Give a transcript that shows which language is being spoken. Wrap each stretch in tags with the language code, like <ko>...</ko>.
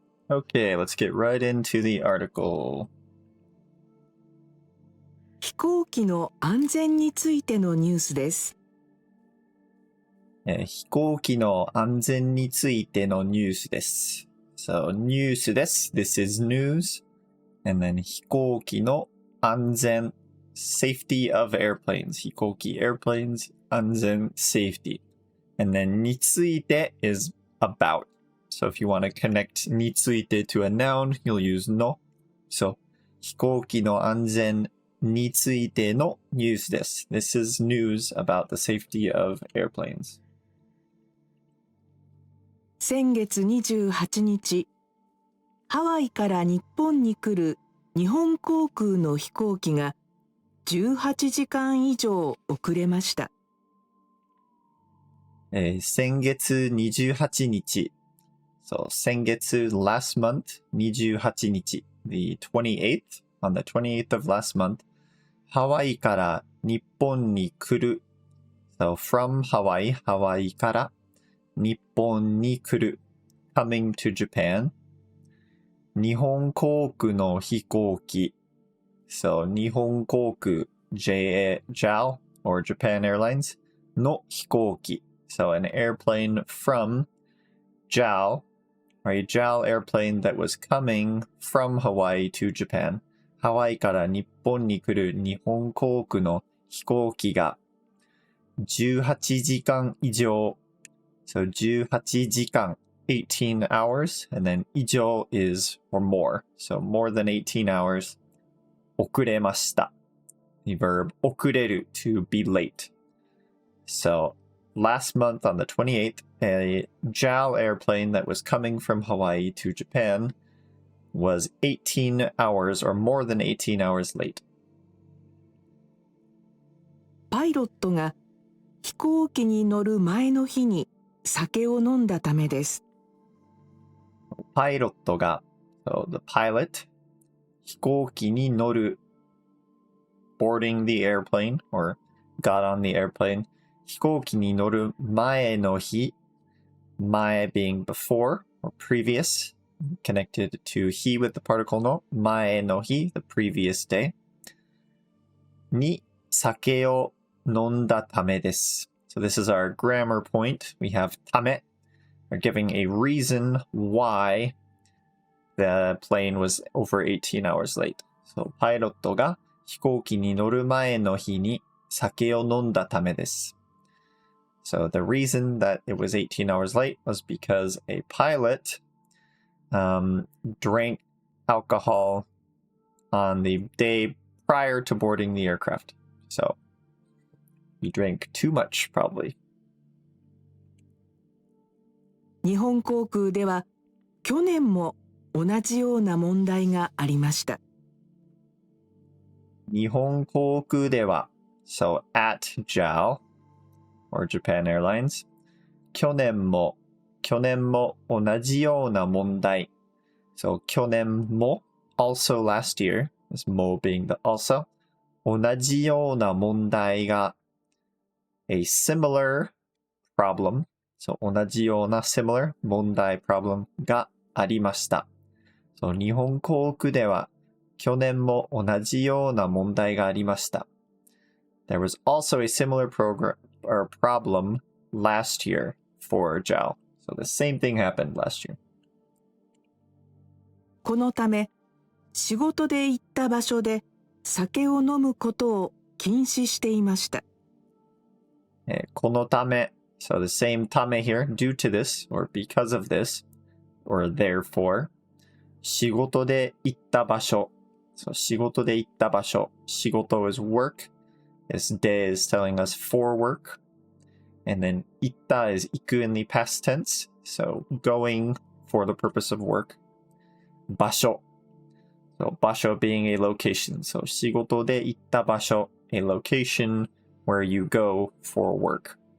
<en>Okay, let's get right into the article.</en> <ja>飛行機の安全についてのニュースです。飛行機の安全についてのニュースです。</ja> <en>So,</en> <ja>ニュースです。</ja> <en>This is news. And then</en> <ja>飛行機の安全</ja> <en>safety of airplanes. 飛行機 airplanes 安全 safety. And then について is about. So if you want to connect について to a noun, you'll use の.</en> <ja>So 飛行機の安全についてのニュースです。</ja> <en>This is news about the safety of airplanes.</en> <ja>先月28日、ハワイから日本に来る日本航空の飛行機が18時間以上遅れました。先月28日。</ja> <en>So 先月 last month 28日 the 28th on the 28th of last month</en> <ja>ハワイから日本に来る</ja> <en>So from Hawaii ハワイから日本に来る coming to Japan</en> <ja>日本航空の飛行機</ja> <en>So 日本航空 JAL or Japan Airlines</en> <ja>の飛行機</ja> <en>So an airplane from JAL,A JAL airplane that was coming from Hawaii to Japan.</en> <ja>ハワイから日本に来る日本航空の飛行機が18時間以上 So 18時間</ja> <en>18 hours and then</en> <ja>以上</ja> <en>is or more. So more than 18 hours</en> <ja>遅れました</ja> <en>The verb 遅れる to be late. So last month on the 28th, a JAL airplane that was coming from Hawaii to Japan was 18 hours or more than 18 hours late.</en> <ja>パイロットが飛行機に乗る前の日に酒を飲んだためです。パイロットが</ja> <en>so the pilot</en> <ja>飛行機に乗る</ja> <en>boarding the airplane or got on the airplane</en> <ja>飛行機に乗る前の日前</ja> <en>being before or previous connected to 日 with the particle</en> <ja>の前の日</ja> <en>the previous day</en> <ja>に酒を飲んだためです</ja> <en>So this is our grammar point. We have ため We're giving a reason why the plane was over 18 hours late.</en> <ja>So パイロットが飛行機に乗る前の日に酒を飲んだためです。</ja> <en>So the reason that it was 18 hours late was because a pilot drank alcohol on the day prior to boarding the aircraft. So he drank too much, probably.</en> <ja>日本航空では去年も同じような問題がありました。日本航空では</ja> <en>So at JAL or Japan Airlines</en> <ja>去年も同じような問題</ja> <en>So 去年も also last year is も being the also</en> <ja>同じような問題が</ja> <en>a similar problem So 同じような similar 問題 problem</en> <ja>がありました</ja> <en>So 日本航空では</en> <ja>去年も同じような問題がありました。</ja> <en>There was also a similar problem last year for Zhao. So the same thing happened last year.</en> <ja>このため、仕事で行った場所で酒を飲むことを禁止していました。</ja> <en>このため So the same ため here, due to this, or because of this, or therefore.</en> <ja>仕事で行った場所 So 仕事で行った場所仕事</ja> <en>is work. This de is telling us for work. And then 行った is 行く in the past tense. So going for the purpose of work. 場所 So 場所 being a location. So</en> <ja>仕事で行った場所</ja> <en>a location where you go for work.</en>